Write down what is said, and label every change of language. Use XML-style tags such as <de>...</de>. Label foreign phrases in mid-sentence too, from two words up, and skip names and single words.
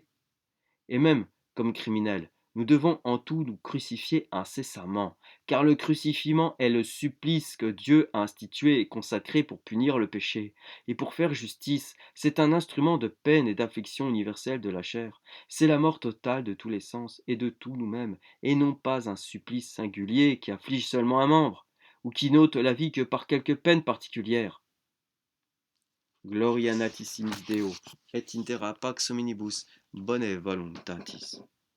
<fr>Et même, comme criminels, nous devons en tout nous crucifier incessamment, car le crucifiement est le supplice que Dieu a institué et consacré pour punir le péché, et pour faire justice. C'est un instrument de peine et d'affliction universelle de la chair. C'est la mort totale de tous les sens et de tous nous-mêmes, et non pas un supplice singulier qui afflige seulement un membre, ou qui n'ôte la vie que par quelque peine particulière.</fr> <la>Gloria natissimis Deo, et intera pax hominibus bone voluntatis.</la>